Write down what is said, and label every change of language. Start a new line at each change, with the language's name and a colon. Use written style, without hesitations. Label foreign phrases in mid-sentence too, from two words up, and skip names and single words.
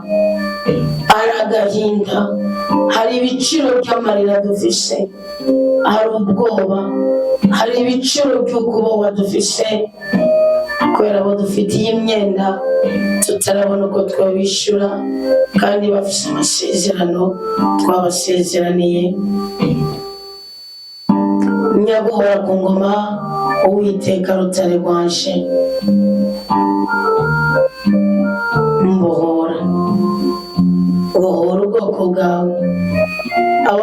Rundi: Hari agahinda, hari ibiciro by'amarira dufise, hari ubwoba, hari ibiciro by'ukubohwa dufise kubera abo dufitiye imyenda tutarabona uko twabishyura kandi bafise amasezerano twabasezeraniye. Nyaguhora ku ngoma, Uwiteka rutare rwanje, mbohora, bohora ubwoko bwawe, aba